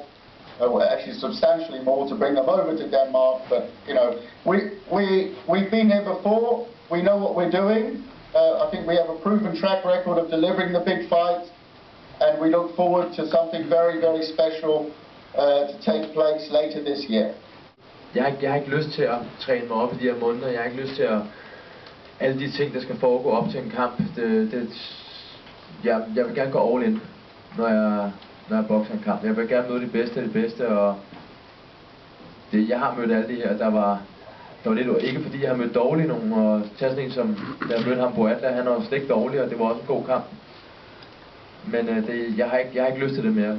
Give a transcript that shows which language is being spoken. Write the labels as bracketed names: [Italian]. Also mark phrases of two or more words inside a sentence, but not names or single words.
[English] Actually substantially more, to bring them over to Denmark. But we've been here before. We know what we're doing. I think we have a proven track record of delivering the big fights, and we look forward to something very special to take place later this year. [Danish] Jeg har ikke lyst til at træne mig op i de her måneder. Jeg har ikke lyst til at alle de ting, der skal foregå op til en kamp. Jeg vil gerne gå [English] all in, [Danish] når jeg bokser en kamp. Jeg vil gerne møde de bedste af det bedste, og jeg har mødt alle de her, der var lidt, ikke fordi jeg har mødt dårlige nogen, og tage sådan en som, da jeg mødte ham på Atla, han var slet ikke dårlig, og det var også en god kamp. Men jeg har ikke lyst til det mere.